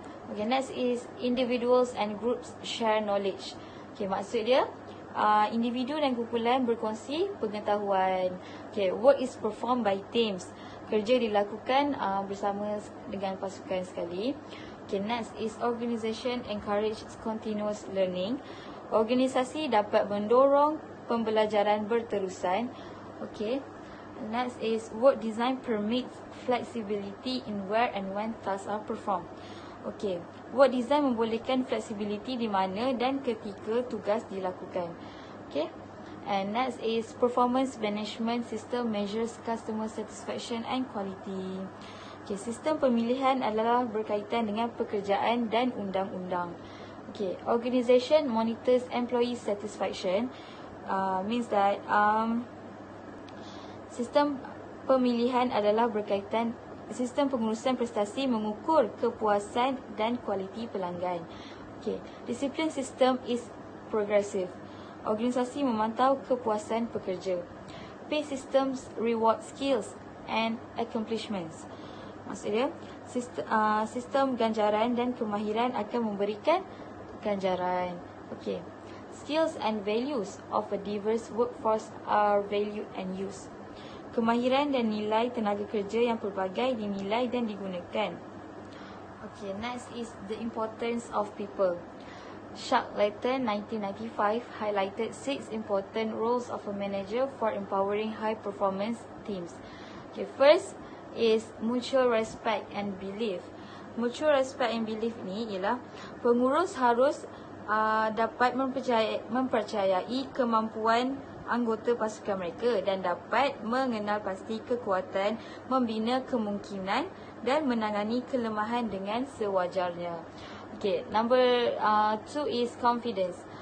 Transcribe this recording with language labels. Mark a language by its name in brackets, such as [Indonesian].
[English] Okay, next is individuals and groups share knowledge. [Malay] Okay, maksud dia individu dan kumpulan berkongsi pengetahuan. Okay, [English] work is performed by teams. [Malay] kerja dilakukan bersama dengan pasukan sekali. [English] Okay, next is organisation encourage continuous learning. [Malay] Organisasi dapat mendorong pembelajaran berterusan. Okay. [English] Next is work design permits flexibility in where and when tasks are performed. [Malay] Okay, work design membolehkan flexibility di mana dan ketika tugas dilakukan. [English] Okay, and next is performance management system measures customer satisfaction and quality. [Malay] Okay, sistem pemilihan adalah berkaitan dengan pekerjaan dan undang-undang. [English] Okay, organization monitors employee satisfaction. Means that [Malay] sistem pemilihan adalah berkaitan sistem pengurusan prestasi mengukur kepuasan dan kualiti pelanggan. Okay, disiplin sistem [English] is progressive. [Malay] Organisasi memantau kepuasan pekerja. [English] Pay systems reward skills and accomplishments. [Malay] Maksudnya, sistem ganjaran dan kemahiran akan memberikan ganjaran. [English] Okay, skills and values of a diverse workforce are valued and used. [Malay] Kemahiran dan nilai tenaga kerja yang pelbagai dinilai dan digunakan. [English] Okay, next is the importance of people. Shackleton 1995 highlighted 6 important roles of a manager for empowering high performance teams. Okay, first is mutual respect and belief. Mutual respect and belief [Malay] ni ialah pengurus harus dapat mempercayai kemampuan anggota pasukan mereka dan dapat mengenal pasti kekuatan, membina kemungkinan dan menangani kelemahan dengan sewajarnya. [English] Okay, number 2 is confidence.